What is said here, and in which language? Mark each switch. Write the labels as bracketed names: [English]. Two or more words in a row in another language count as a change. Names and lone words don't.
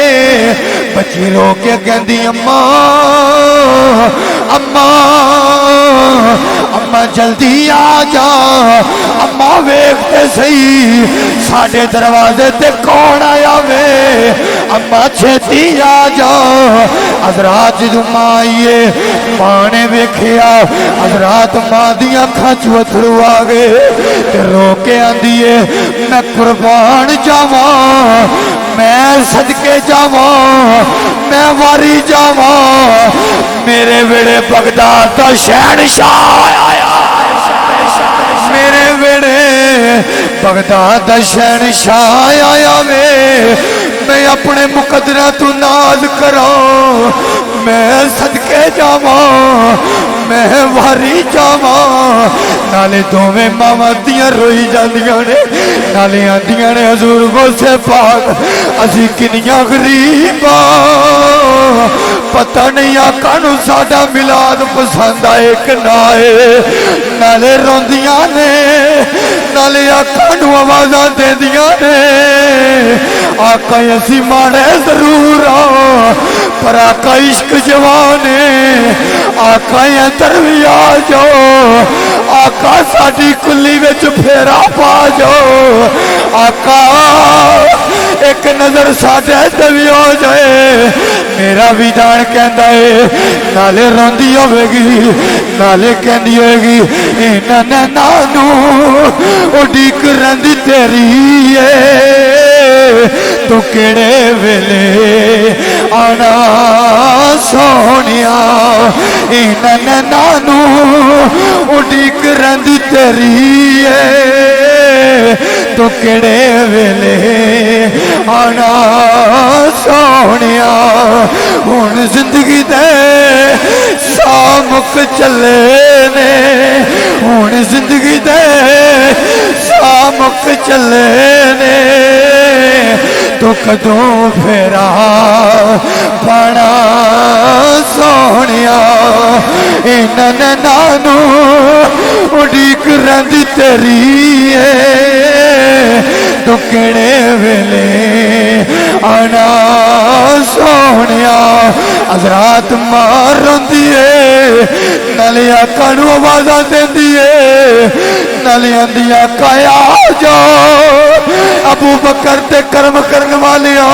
[Punjabi] بچی رو کے کہندی اماں اماں اماں جلدی آ جا, اماں ویکھتے صحیح ساڈے دروازے تے کون آیا وے, اماں چھتی آ جا. حضرات جدوں ماں آئیے, ماں نے ویکھیا. حضرات ماں دیاں اکھاں چ اتھرو آ گئے تے رو کے آندی ہے میں قربان جاواں, میں صدقے جاواں, میں واری جاواں, میرے ویڑے بغداد دا شہنشاہ آیا. میرے ویڑے بغداد دا شہنشاہ آیا وے, میں اپنے مقدرہ تو ناز کراں, میں صدقے جاواں, میں واری جاواں. نالے دوویں ماواں دیاں روئی جاندیاں نے, نالے آندیاں نے حضور غوث پاک اسی کنیاں غریباں, پتہ نہیں آقا نو ساڈا ملاد پسند آئے کہ نہ آئے. نالے روندیاں نے, نالے آقا نو آوازاں دیندیاں نے, آقا اسی ماڑے ضرور ہاں پر آقا عشق جوان ہے, آقا ادھر بھی آ جاؤ, آقا ساڈی کلی وچ پھیرا پا جاؤ, آقا ایک نظر ساڈے تے بھی ہو جائے. میرا بھی جان کہندا ہے, نالے روندی ہوے گی, نالے کہندی ہوے گی انہاں نانو اڈیک رہندی تیری ہے, تو کیڑے ویلے آنا سونیا, انہاں نانو اڈیک رہندی تیری ہے, تو کیڑے ویلے آنا سونیا. ہن زندگی دے سام مک چلے نے ہن زندگی دے سا مک چلے نے تو کدوں پھیرا پانا سوہنیا انہاں نانو اڈیک رہندی تیری ہے تو کیہڑے ویلے آنا سوہنیا حضرات مار روندی ہے نالے آقا نوں آوازاں دیندی ہے نالے آندی آقا آ جاؤ ابو بکر تے کرم کرن والے